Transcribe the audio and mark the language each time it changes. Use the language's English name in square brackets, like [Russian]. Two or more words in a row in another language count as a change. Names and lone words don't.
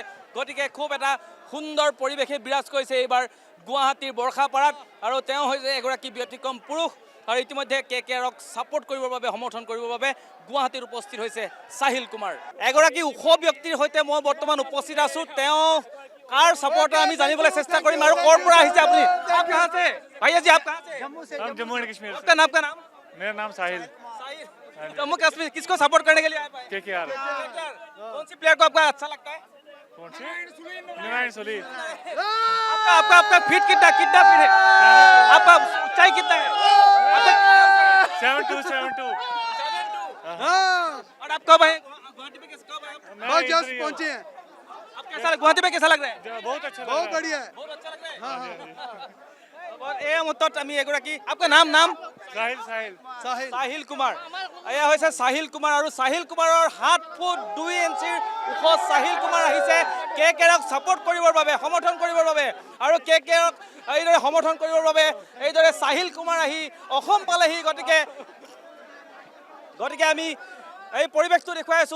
[Assamese] গতিকে খুব এটা সুন্দৰ পৰিৱেশে বিৰাজ কৰিছে এইবাৰ গুৱাহাটীৰ বৰ্ষাপাৰাত। আৰু তেওঁ হৈছে এগৰাকী ব্যতিক্ৰম পুৰুষ। আৰু ইতিমধ্যে কেকেআৰক ছাপোৰ্ট কৰিবৰ বাবে, সমৰ্থন কৰিবৰ বাবে গুৱাহাটীত উপস্থিত হৈছে সাহিল কুমাৰ। এগৰাকী ওখ ব্যক্তিৰ সৈতে মই বৰ্তমান উপস্থিত আছো। তেওঁ কাৰ সাপোৰ্টাৰ আমি জানিবলৈ চেষ্টা কৰিম আৰু ক'ৰ পৰা আহিছে আপুনি? [Hindi] आप कहाँ से? भैया जी आप कहाँ से? हम जम्मू एंड कश्मीर से। आपका नाम का नाम? मेरा नाम साहिल। जम्मू कश्मीर किसको सपोर्ट करने के लिए आए? केकेआर। कौन सी प्लेयर को आपका अच्छा लगता है? कौन सी? निरायण सोली। आपका आपका आपका फीट कितना कितना फीट है? आपका ऊंचाई कितना है? आपका 72। और आप कब आए गुवाहाटी में? कब आए? बहुत जस्ट पहुंचे हैं। आप कैसा गुवाहाटी में कैसा लग रहा है? बहुत अच्छा बहुत बढ़िया है। बहुत अच्छा लग रहा है। और [Assamese] এই মুহূৰ্তত আমি এগৰাকী [Hindi] आपका নাম साहिल साहिल साहिल [Assamese] সাহিল কুমাৰ। এয়া হৈছে সাহিল কুমাৰ আৰু সাহিল কুমাৰৰ 7 ফুট 2 ইঞ্চিৰ ওখ সাহিল কুমাৰ আহিছে কেকেআৰক ছাপোৰ্ট কৰিবৰ বাবে, সমৰ্থন কৰিবৰ বাবে। আৰু কেকেআৰক এইদৰে সমৰ্থন কৰিবৰ বাবে এইদৰে সাহিল কুমাৰ আহি অসম পালেহি। গতিকে আমি এই পৰিৱেশটো দেখুৱাই আছো।